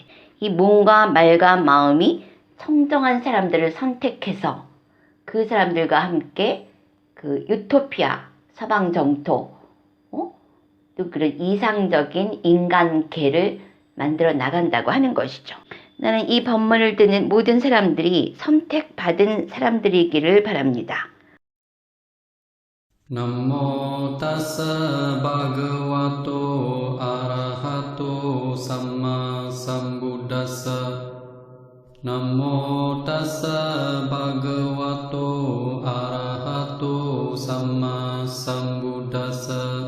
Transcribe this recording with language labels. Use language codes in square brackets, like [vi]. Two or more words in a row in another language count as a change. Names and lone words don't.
[ko] 이 몸과 말과 마음이 청정한 사람들을 선택해서 그 사람들과 함께 그 유토피아, 서방 정토, 또 그런 이상적인 인간계를 만들어 나간다고 하는 것이죠. 나는 이 법문을 듣는 모든 사람들이 선택받은 사람들이기를 바랍니다. [pi] Namo tassa bhagavato arahato samma sambuddhassa. Namo tassa bhagavato arahato samma sambuddhassa.